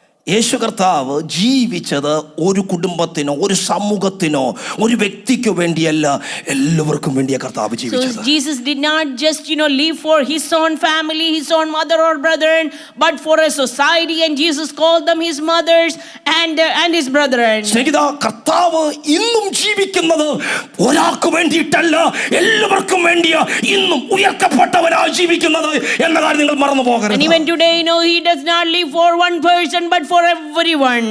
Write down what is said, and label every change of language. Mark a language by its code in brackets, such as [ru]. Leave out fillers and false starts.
[ml] യേശു കർത്താവ് ജീവിച്ചത് ഒരു കുടുംബത്തിനോ ഒരു സമൂഹത്തിനോ ഒരു വ്യക്തിക്ക് വേണ്ടിയല്ല, എല്ലാവർക്കും വേണ്ടിയാ കർത്താവ് ജീവിച്ചത്. [en] So Jesus did not just live for his own family, his own mother or brethren, but for a society, and Jesus called them his mothers and his brethren. [ml] സ്നേഹിത, കർത്താവ് ഇന്നും ജീവിക്കുന്നത് ഒരാൾക്ക് വേണ്ടിയിട്ടല്ല, എല്ലാവർക്കും വേണ്ടിയാ ഇന്നും ഉയർത്തപ്പെട്ടവനായി ജീവിക്കുന്നത് എന്ന കാര്യം നിങ്ങൾ മറന്നു പോകരുത്. [en] And even today, he does not live for one person but for everyone.